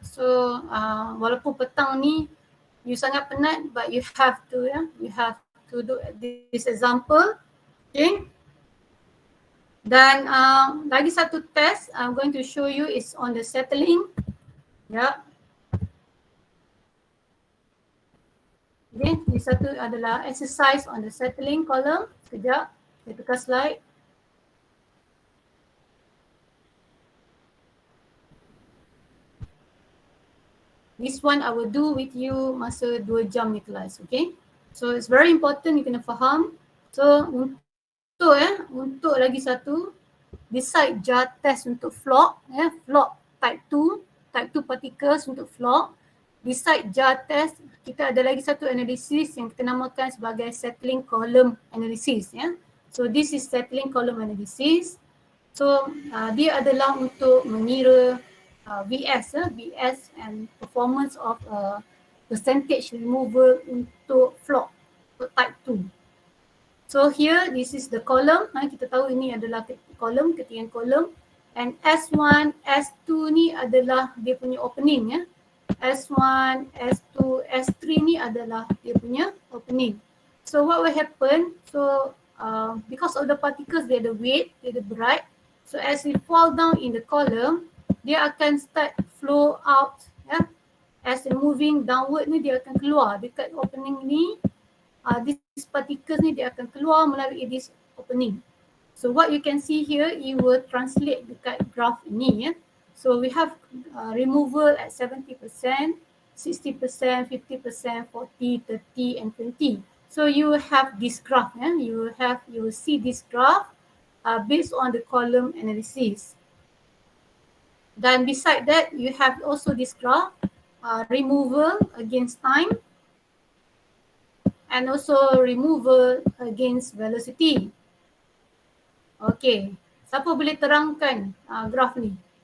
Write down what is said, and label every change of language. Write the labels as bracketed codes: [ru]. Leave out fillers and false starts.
[en] So [ms] walaupun petang ni you sangat penat, [en] but you have to do this example. Okay. Dan lagi satu test I'm going to show you is on the settling. Yeah. Okay, ini satu adalah exercise on the settling column. [ms] Sekejap, saya tukar slide. [en] This one I will do with you [ms] masa 2 jam ni kelas, [en] okay? So it's very important, [ms] you kena faham. So untuk lagi satu, decide jar test untuk flock, flock type 2 particles untuk flock. Decide jar test, kita ada lagi satu analysis yang kita namakan sebagai settling column analysis. [en] So this is settling column analysis. [ms] So dia adalah untuk mengira VS and performance of percentage removal untuk flock type 2. [en] So here this is the column. [ms] Kita tahu ini adalah kolom, ketinggian kolom, and S1, S2 ni adalah dia punya opening. S1, S2, S3 ni adalah dia punya opening. [en] So what will happen? So because of the particles, they ada weight, they ada berat. So as it fall down in the column, dia akan start flow out. [ms] As it moving downward ni, dia akan keluar dekat opening ni. These particles ni dia akan keluar melalui this opening. [en] So what you can see here, it will translate dekat graph ini. So we have removal at 70%, 60%, 50%, 40, 30 and 20. So you have this graph. You will see this graph based on the column analysis. Then beside that, you have also this graph, removal against time, and also removal against velocity. [ms] Okay, siapa boleh terangkan graf ni?